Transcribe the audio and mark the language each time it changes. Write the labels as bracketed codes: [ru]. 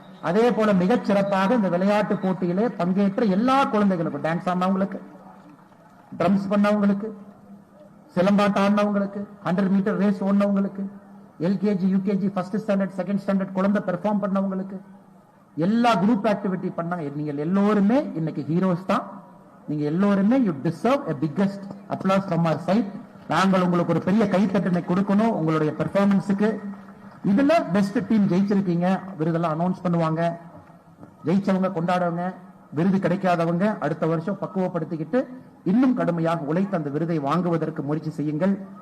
[ta] அதே போல மிகச் சிறப்பாக இந்த விளையாட்டு போட்டியிலே பங்கேற்ற எல்லா குழந்தைகளுக்கும், டான்ஸ் ஆனவங்களுக்கு, ட்ரம்ஸ் பண்ணவங்களுக்கு, சிலம்பாட்டம் ஆடினவங்களுக்கு, 100 metre race ஓடினவங்களுக்கு, LKG, UKG, first standard, second standard குழந்தை பெர்ஃபார்ம் பண்ணவங்களுக்கு, எல்லா குரூப் ஆக்டிவிட்டி பண்ணாங்க. நீங்கள் எல்லோருமே இன்னைக்கு ஹீரோஸ் தான். நீங்க எல்லோருமே [en] You deserve a biggest applause from our side. [ta] நாங்கள் உங்களுக்கு ஒரு பெரிய கைத்தட்டனை கொடுக்கணும் உங்களுடைய பெர்ஃபார்மன்ஸுக்கு. இதுல பெஸ்ட் டீம் ஜெயிச்சிருக்கீங்க, விருதெல்லாம் அனௌன்ஸ் பண்ணுவாங்க. ஜெயிச்சவங்க கொண்டாடுவங்க, விருது கிடைக்காதவங்க அடுத்த வருஷம் பக்குவப்படுத்திக்கிட்டு இன்னும் கடுமையாக உழைத்து அந்த விருதை வாங்குவதற்கு முயற்சி செய்யுங்கள்.